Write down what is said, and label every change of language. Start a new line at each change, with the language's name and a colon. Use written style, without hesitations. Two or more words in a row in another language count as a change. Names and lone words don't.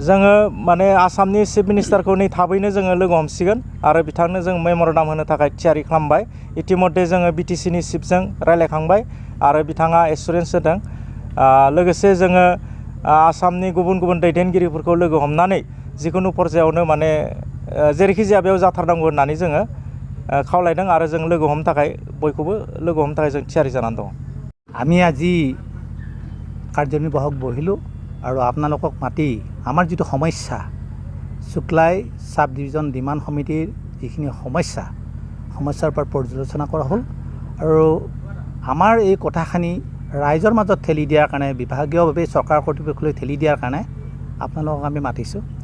Bodo: जोङो माने आसामनि
English: chief minister
Bodo: नै थाबैनो जोङो लोगो हमसिगोन आरो बिथांनो जों मेम'रेन्डाम होनो थाखाय थियारि खालामबाय इतिमध्य जोङो BTCनि चिफजों रायलायखांबाय आरो बिथाङा एसुरेन्स होदों लोगोसे जोङो आसामनि गुबुन गुबुन दैदेनगिरिफोरखौ लोगो हमनानै जिखुनु पर्यायावनो माने जेरैखि जाया बेयाव जाथारनांगौ होननानै जोङो खावलायदों आरो जों लोगो हमनो थाखाय बयखौबो लोगो हमनो थाखाय जों थियारि जानानै दङ।
Assamese: আমি আজি কাৰ্যনিৰ্বাহক বহিলোঁ আৰু আপোনালোকক মাতি আমাৰ যিটো সমস্যা সুক্লাই সাব ডিভিজন ডিমাণ্ড সমিতিৰ যিখিনি সমস্যাৰ ওপৰত পৰ্যালোচনা কৰা হ'ল আৰু আমাৰ এই কথাখিনি ৰাইজৰ মাজত ঠেলি দিয়াৰ কাৰণে বিভাগীয়ভাৱে চৰকাৰ কৰ্তৃপক্ষলৈ ঠেলি দিয়াৰ কাৰণে আপোনালোকক আমি মাতিছোঁ।